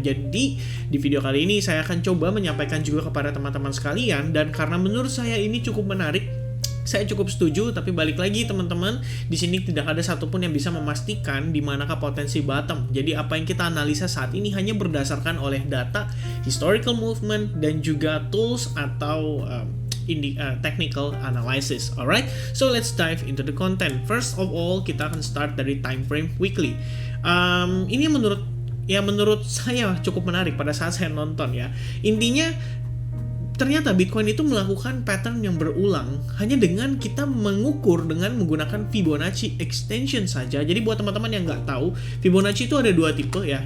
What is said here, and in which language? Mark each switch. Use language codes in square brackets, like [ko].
[id] Jadi di video kali ini saya akan coba menyampaikan juga kepada teman-teman sekalian, dan karena menurut saya ini cukup menarik, saya cukup setuju. Tapi balik lagi teman-teman, di sini tidak ada satupun yang bisa memastikan di manakah potensi bottom. Jadi apa yang kita analisa saat ini hanya berdasarkan oleh data, historical movement, dan juga tools atau technical analysis. [en] Alright, so let's dive into the content. First of all, [id] kita akan start dari time frame weekly. Ini menurut saya cukup menarik pada saat saya nonton ya. Intinya ternyata Bitcoin itu melakukan pattern yang berulang hanya dengan kita mengukur dengan menggunakan Fibonacci Extension saja. Jadi buat teman-teman yang nggak tahu, Fibonacci itu ada dua tipe ya.